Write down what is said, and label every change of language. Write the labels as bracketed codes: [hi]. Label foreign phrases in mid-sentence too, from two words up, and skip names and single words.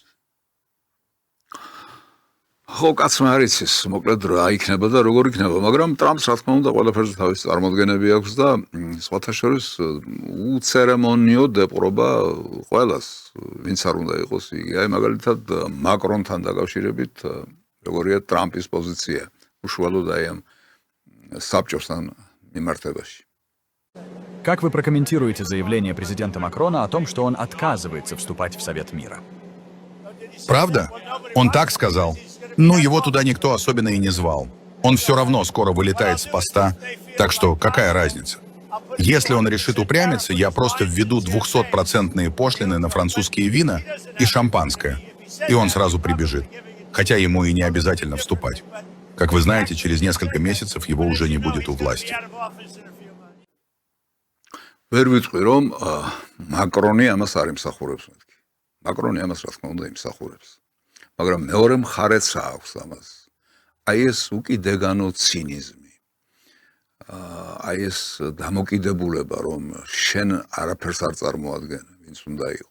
[ka] ხო, კაცმა არ იცის, მოკლედ რა იქნება და როგორ იქნება, მაგრამ ტრამპს რა თქმა უნდა ყველაფერზე თავისი წარმოდგენები აქვს და სხვათა შორის უცერემონიო დეპყრობა ყველას, ვინც არ უნდა იყოს იგი. აი მაგალითად მაკრონთან დაკავშირებით როგორია ტრამპის პოზიცია, უშუალოდ აი ამ საბჭოსთან მიმართებაში. [ru] Как вы прокомментируете заявление президента Макрона о том, что он отказывается вступать в Совет мира? Правда? Он так сказал. Ну, его туда никто особенно и не звал. Он все равно скоро вылетает с поста, так что какая разница? Если он решит упрямиться, я просто введу 200% пошлины на французские вина и шампанское, и он сразу прибежит, хотя ему и не обязательно вступать. Как вы знаете, через несколько месяцев его уже не будет у власти. [ka] ვერ ვიტყვი რომ მაკრონი ამას არ იმსახურებს მეთქი. მაკრონი ამას რა თქმა უნდა იმსახურებს. მაგრამ მეორე მხარეც აქვს ამას. აი ეს უკიდეგანო ცინიზმი. აი ეს დამოკიდებულება რომ შენ არაფერს არ წარმოადგენ, ვინც უნდა იყო.